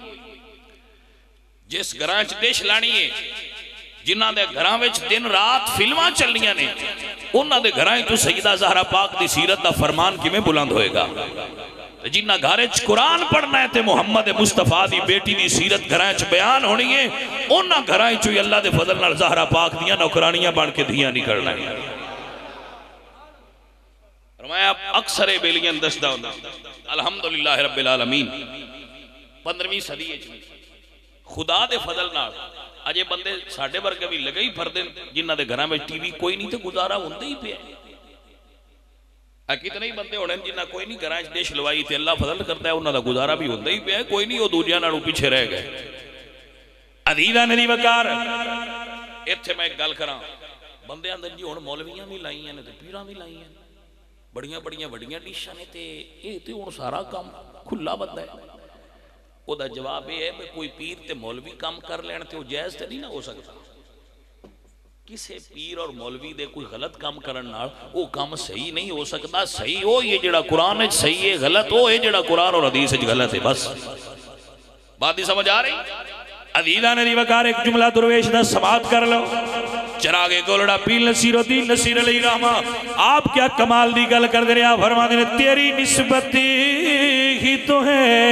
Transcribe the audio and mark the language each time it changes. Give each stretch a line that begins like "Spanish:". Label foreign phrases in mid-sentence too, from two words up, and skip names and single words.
Punjabi: جس گھراں چ ڈش لانی ہے جنہاں دے گھراں وچ دن رات فلماں چلنیاں نے انہاں دے گھراں تو سیدہ زہرا پاک دی سیرت دا فرمان کیویں بلند ہوئے گا جنہاں گھر وچ قرآن پڑھنا ہے تے محمد مصطفیٰ دی بیٹی دی سیرت گھراں وچ بیان ہونی ہے انہاں گھراں وچ اللہ دے فضل نال زہرا پاک دیاں نوکرانیاں بن کے دیاں نکلنا ہے فرمایا اکثر بیلیاں دسدا ہوندا
Arabic: الحمدللہ رب العالمین
Punjabi: 15ویں صدی وچ خدا دے فضل نال اجے بندے ساڈے ورگے بھی لگے ہی پھردے جنہاں دے گھراں وچ ٹی وی کوئی نہیں تے گزارا ہوندا ہی پیا کتنے ہی بندے ہونے جنہاں کوئی نہیں گھراں وچ ڈش لوائی تے اللہ فضل کرتا ہے انہاں دا گزارا بھی ہوندا ہی پیا کوئی نہیں او دوجیاں نالوں پیچھے رہ گئے عزیزاں نے وقار ایتھے میں ایک گل کراں بندیاں دے جی ہن مولویاں بھی لائیاں نے تے پیراں بھی لائیاں بڑیاں بڑیاں وڈیاں ڈشاں نے تے اے تے ہن سارا کام کھلا بندہ ہے او دا جواب یہ ہے کہ کوئی پیر تے مولوی کام کر لین تے وہ جائز تے نہیں نہ ہو سکتا کسے پیر اور مولوی دے کوئی غلط کام کرن نال وہ کام صحیح نہیں ہو سکتا صحیح ہو یہ جڑا قرآن ہے صحیح ہے غلط ہو یہ جڑا قرآن اور حدیث ہے غلط ہے بس بات نہیں سمجھ آ رہی عزیزاں نے وقار ایک جملہ درویش دا سماعت کر لو چراغے گولڑا پیر نصیر الدین نصیر
Arabic: علیہ رحمہ
Punjabi: آپ کیا کمال دی گل کر دے رہے آپ فرما دے
Urdu: تیری نسبت ہی تو ہے